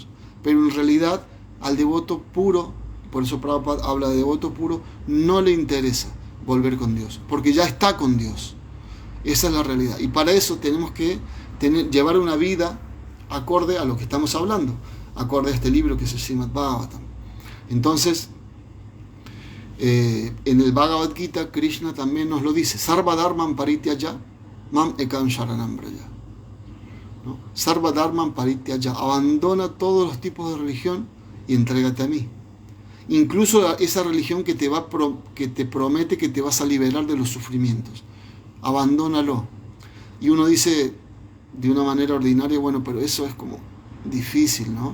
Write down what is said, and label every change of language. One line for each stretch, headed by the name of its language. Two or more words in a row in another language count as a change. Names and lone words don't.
Spanish: Pero en realidad al devoto puro, por eso Prabhupada habla de devoto puro, no le interesa volver con Dios, porque ya está con Dios. Esa es la realidad. Y para eso tenemos que llevar una vida acorde a lo que estamos hablando, acorde a este libro que es el Srimad Bhagavatam. Entonces, en el Bhagavad Gita, Krishna también nos lo dice:
Sanskrit: सर्व धर्मान् परित्यज्य माम् एकं शरणं व्रज. ¿No? सर्व धर्मान् परित्यज्य,
Spanish: abandona todos los tipos de religión y entrégate a mí. Incluso esa religión que te promete que te vas a liberar de los sufrimientos. Abandónalo. Y uno dice de una manera ordinaria, bueno, pero eso es como difícil, ¿no?